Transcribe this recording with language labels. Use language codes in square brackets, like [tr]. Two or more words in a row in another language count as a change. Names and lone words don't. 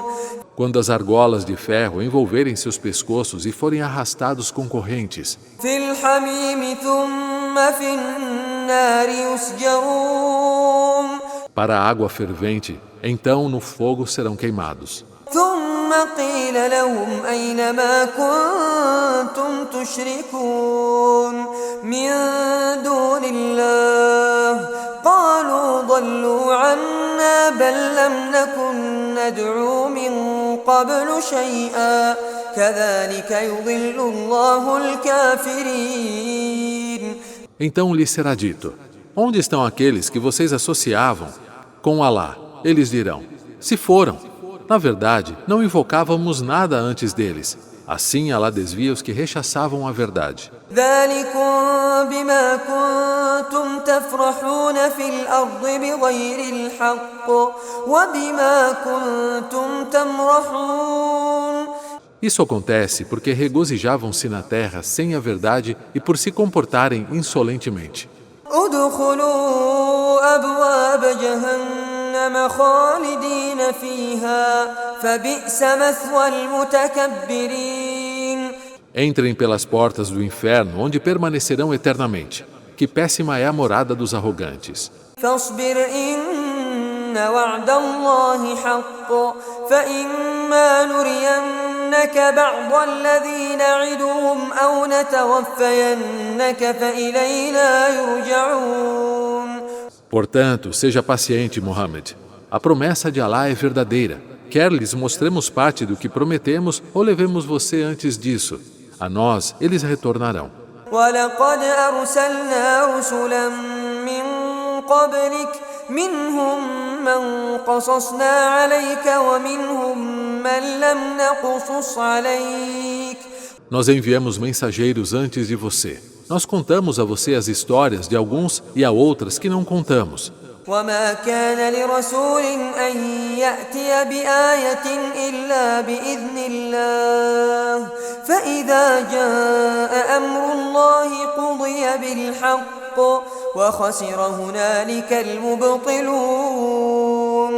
[pt] Quando as argolas de ferro envolverem seus pescoços e forem arrastados com correntes. [ar] في الحميم ثم في النار يسجرون. [pt] Para a água fervente, então no fogo serão queimados. [ar] ثم قيل لهم أين ما كنتم تشركون من دون الله قالوا ضلوا عنا بل لم نكن ندعو من قبل شيئا كذلك يضل الله الكافرين. [pt] Então lhes será dito: onde estão aqueles que vocês associavam com Alá? Eles dirão: se foram. Na verdade, não invocávamos nada antes deles. Assim Alá desvia os que rechaçavam a verdade. [ar] ذلكم بما كنتم تفرحون في الأرض بغير الحق وبما كنتم تمرحون. [pt] Isso acontece porque regozijavam-se na terra sem a verdade e por se comportarem insolentemente. [ar] ادخلوا أبواب جهنم خالدين فيها فبئس مثوى المتكبرين. [pt] Entrem pelas portas do inferno, onde permanecerão eternamente. Que péssima é a morada dos arrogantes. [ar] فاصبر إن وعد الله حق فإما نرينك بعض الذي نعدهم أو نتوفينك فإلينا يرجعون. [pt] Portanto, seja paciente, Muhammad. A promessa de Alá é verdadeira. Quer lhes mostremos parte do que prometemos ou levemos você antes disso. A nós, eles retornarão. [ar] ولقد أرسلنا رسلا من قبلك منهم من قصصنا عليك ومنهم من لم نقصص عليك. [pt] Nós enviamos mensageiros antes de você. Nós contamos a você as histórias de alguns e a outras que não contamos. [ar] وما كان لرسول أن يأتي بآية إلا بإذن الله فإذا جاء أمر الله قضي بالحق وخسر هنالك المبطلون.